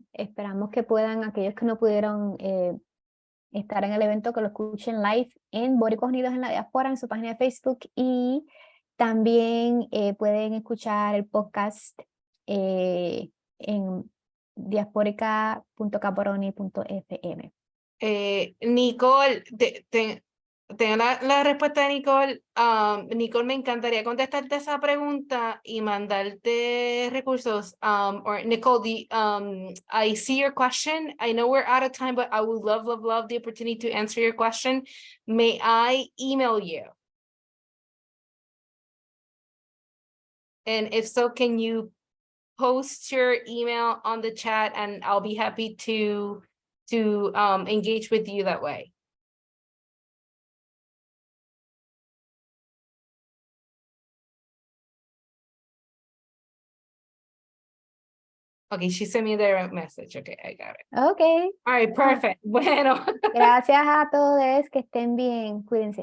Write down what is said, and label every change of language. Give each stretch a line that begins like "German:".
Spanish: Esperamos que puedan, aquellos que no pudieron estar en el evento, que lo escuchen live en Bóricos Unidos en la Diáspora, en su página de Facebook, y también pueden escuchar el podcast en diasporica.caporoni.fm. Nicole, tengo la respuesta de Nicole. Nicole, me encantaría contestarte esa pregunta y mandarte recursos.
English: Or Nicole, I see your question. I know we're out of time, but I would love, love, love the opportunity to answer your question. May I email you? And if so, can you post your email on the chat, and I'll be happy to engage with you that way. Okay, she sent me a direct message. Okay, I got it. Ok. All right, perfect.
Spanish: Bueno, Gracias a todos, que estén bien, cuídense.